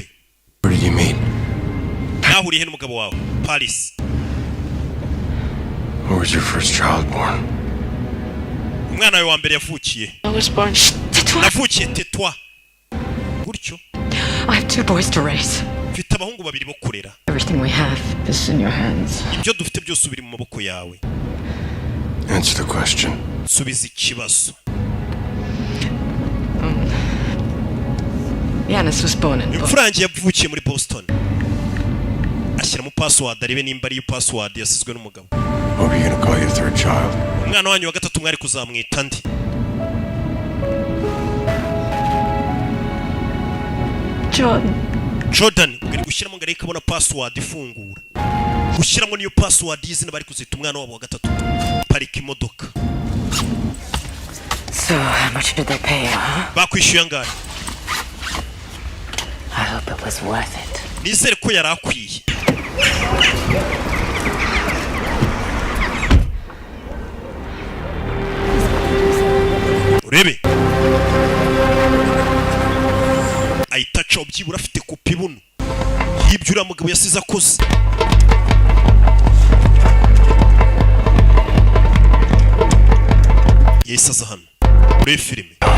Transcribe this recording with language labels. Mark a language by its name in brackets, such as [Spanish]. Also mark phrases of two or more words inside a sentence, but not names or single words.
[English] Where did you meet? [Kinyarwanda] nahuriye he n'umugabo wawe Paris [English] Where was your first child born? [Kinyarwanda] umwana wawe wa mbere yavukiye [English] I was born. [Kinyarwanda] navukiye tetwa gutyo [English] I have 2 boys to raise. [Kinyarwanda] mfite abahungu babiri bo kurera [English] Everything we have is in your hands. [Kinyarwanda] ibyo dufite byose biri mu maboko yawe [English] Answer the question. [Kinyarwanda] subiza ikibazo [English] Yannis was born in Boston. [Kinyarwanda] imfura yanjye yavukiye muri Boston ashyiramo password arebe nimba ariyo password yasizwe n'umugabo [English] What are you gonna call your third child? [Kinyarwanda] umwana wanyu wa gatatu mwari kuzamwita ndi Jordan ugari gushyiramo ngari kabona password ifungura gushyiramo niyo password y'izina bari kuzita umwana wabo wa gatatu parika imodoka [English] So, how much did they pay you, huh? [Kinyarwanda] bakwishyuye angahe [English] I hope it was worth it. [Kinyarwanda] nizere ko yari akwiye urebe ahita acaho byibura afite kopi buno y'ibyo uriya mugabo yasize akoze yahise aza hano muri filime